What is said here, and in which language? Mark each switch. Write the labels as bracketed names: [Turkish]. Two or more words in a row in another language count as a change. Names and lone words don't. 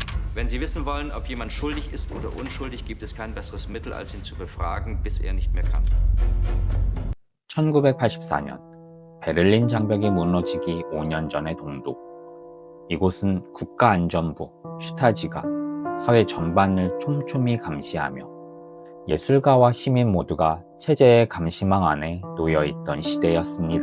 [German] Wenn Sie wissen wollen, ob jemand schuldig ist oder unschuldig, gibt es kein besseres Mittel, als ihn zu befragen, bis er nicht mehr kann. [Korean] 1984년 베를린 장벽이 무너지기 5년 전의 동독. 이곳은 국가안전부 슈타지가 사회 전반을 촘촘히 감시하며 예술가와 시민 모두가 체제의 감시망 안에 놓여있던 시대였습니다.